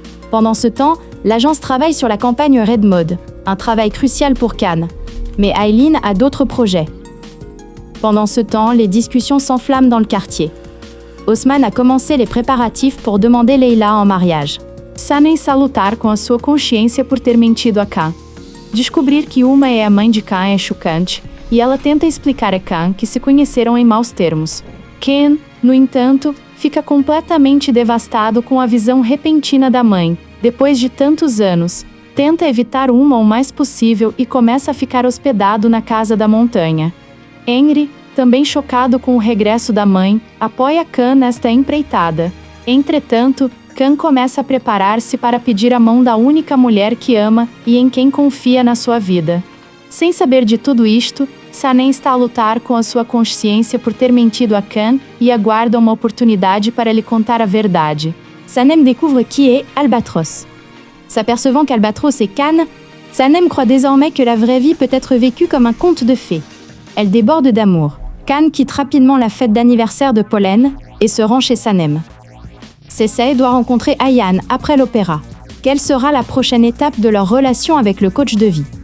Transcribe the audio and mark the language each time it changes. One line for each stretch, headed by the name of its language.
French: Pendant ce temps, l'agence travaille sur la campagne Red Mode, un travail crucial pour Can. Mais Aileen a d'autres projets. Pendant ce temps, les discussions s'enflamment dans le quartier. Osman a commencé les préparatifs pour demander Leila en mariage.
Portuguese: Sanem está a lutar com a sua consciência por ter mentido a Can. Descobrir que uma é a mãe de Can é chocante, e ela tenta explicar a Can que se conheceram em maus termos. Can, no entanto, fica completamente devastado com a visão repentina da mãe, depois de tantos anos. Tenta evitar uma o mais possível e começa a ficar hospedado na casa da montanha. Henry, também chocado com o regresso da mãe, apoia Can nesta empreitada. Entretanto, Can começa a preparar-se para pedir a mão da única mulher que ama e em quem confia na sua vida. Sem saber de tudo isto, Sanem está a lutar com a sua consciência por ter mentido a Can e aguarda uma oportunidade para lhe contar a verdade.
French: Sanem découvre qui est Albatros. S'apercevant qu'Albatros est Can, Sanem croit désormais que la vraie vie peut être vécue comme un conte de fées. Elle déborde d'amour. Can quitte rapidement la fête d'anniversaire de Pollen et se rend chez Sanem. Seysey doit rencontrer Ayaan après l'opéra. Quelle sera la prochaine étape de leur relation avec le coach de vie?